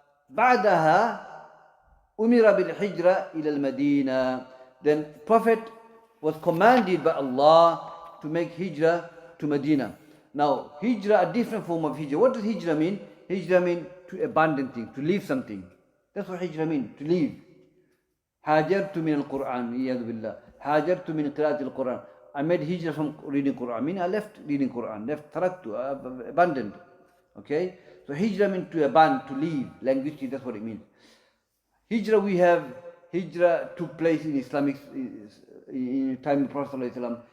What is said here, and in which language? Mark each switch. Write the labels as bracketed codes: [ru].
[ar] بعدها أمر بالحجرة إلى المدينة. [en] Then Prophet was commanded by Allah to make hijrah to Medina. Now hijrah, a different form of hijrah. What does hijrah mean? Hijrah means to abandon things, to leave something. That's what hijrah means, to leave. [ar] هاجرت من القرآن إياذ بالله. هاجرت من قراءة القرآن. [en] I made hijrah from reading Quran. I mean I left reading Quran, left taraktu, abandoned. Okay? So hijrah means to abandon, to leave. Linguistically, that's what it means. Hijrah, we have, hijrah took place in Islamic, in time of Prophet ﷺ.